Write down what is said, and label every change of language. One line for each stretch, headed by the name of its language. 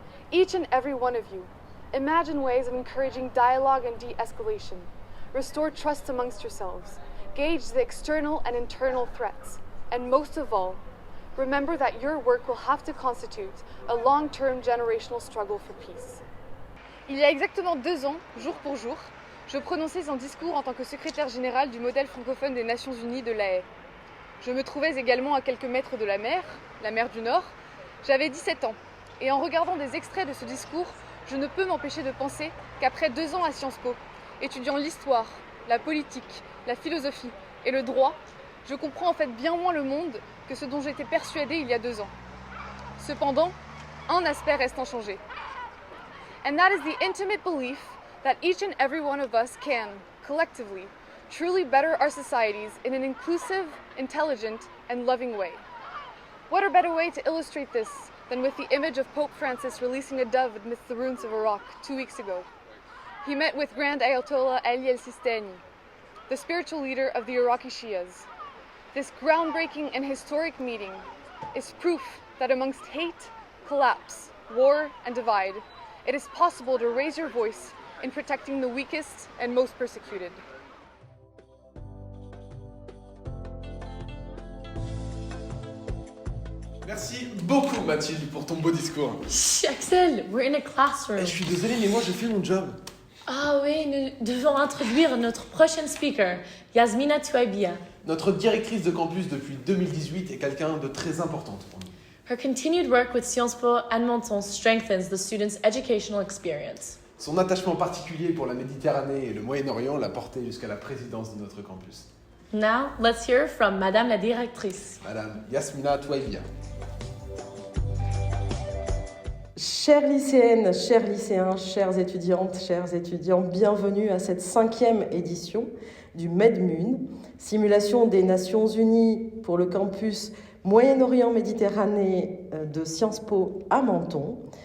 English: Each and every one of you, imagine ways of encouraging dialogue and de-escalation, restore trust amongst yourselves, gauge the external and internal threats, and most of all, remember that your work will have to constitute a long-term generational struggle for peace.
French: Il y a exactement 2 ans, jour pour jour, je prononçais un discours en tant que secrétaire général du modèle francophone des Nations Unies de La Haye. Je me trouvais également à quelques mètres de la mer du Nord. J'avais 17 ans, et en regardant des extraits de ce discours, je ne peux m'empêcher de penser qu'après 2 ans à Sciences Po, étudiant l'histoire, la politique, la philosophie et le droit, je comprends en fait bien moins le monde que ce dont j'étais persuadée il y a 2 ans. Cependant, un aspect reste inchangé.
English: And that is the intimate belief that each and every one of us can, collectively, truly better our societies in an inclusive, intelligent, and loving way. What a better way to illustrate this than with the image of Pope Francis releasing a dove amidst the ruins of Iraq 2 weeks ago. He met with Grand Ayatollah Ali al-Sistani, the spiritual leader of the Iraqi Shias. This groundbreaking and historic meeting is proof that amongst hate, collapse, war, and divide, it is possible to raise your voice in protecting the weakest and most persecuted.
French: Merci beaucoup Mathilde pour ton beau discours.
English: Chut, Axel, we're in a classroom.
French: Je suis désolé mais moi j'ai fait mon job. Ah oui, nous devons introduire notre prochaine speaker, Yasmina Touaibia. Notre directrice de campus depuis 2018 est quelqu'un de très importante pour nous.
English: Her continued work with Sciences Po and Menton strengthens the students' educational experience.
French: Son attachement particulier pour la Méditerranée et le Moyen-Orient l'a porté jusqu'à la présidence de notre campus.
English: Now, let's hear from
French: Madame la directrice.
English: Madame Yasmina Touaibia.
French: Chères lycéennes, chers lycéens, chères étudiantes, chers étudiants, bienvenue à cette 5e édition du MedMun, simulation des Nations Unies pour le campus Moyen-Orient-Méditerranée de Sciences Po à Menton.